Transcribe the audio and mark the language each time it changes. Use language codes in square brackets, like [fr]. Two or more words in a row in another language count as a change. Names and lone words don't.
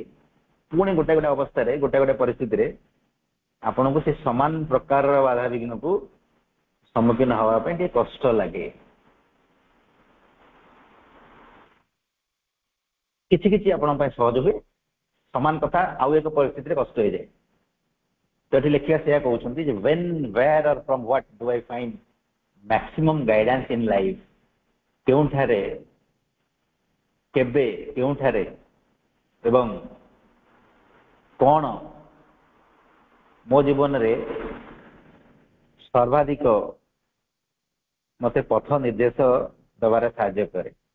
[or] ପୁଣି ଗୋଟେ ଗୋଟେ ଅବସ୍ଥାରେ, ଗୋଟେ ଗୋଟେ ପରିସ୍ଥିତିରେ ଆପଣଙ୍କୁ ସେ ସମାନ ପ୍ରକାରର ବାଧାବିଘ୍ନକୁ ସମ୍ମୁଖୀନ ହେବା ପାଇଁ ଟିକେ କଷ୍ଟ ଲାଗେ। କିଛି କିଛି ଆପଣଙ୍କ ପାଇଁ ସହଜ ହୁଏ, ସମାନ କଥା ଆଉ ଏକ ପରିସ୍ଥିତିରେ କଷ୍ଟ ହେଇଯାଏ। ତ ଏଠି ଲେଖିବା ସେଇଆ କହୁଛନ୍ତି ଯେ [en] when, where or from what do I find maximum guidance in life? [or] କେଉଁଠାରେ, କେବେ, କେଉଁଠାରେ ଏବଂ କ'ଣ ମୋ ଜୀବନରେ ସର୍ବାଧିକ ମୋତେ ପଥ ନିର୍ଦ୍ଦେଶ ଦେବାରେ ସାହାଯ୍ୟ କରେ।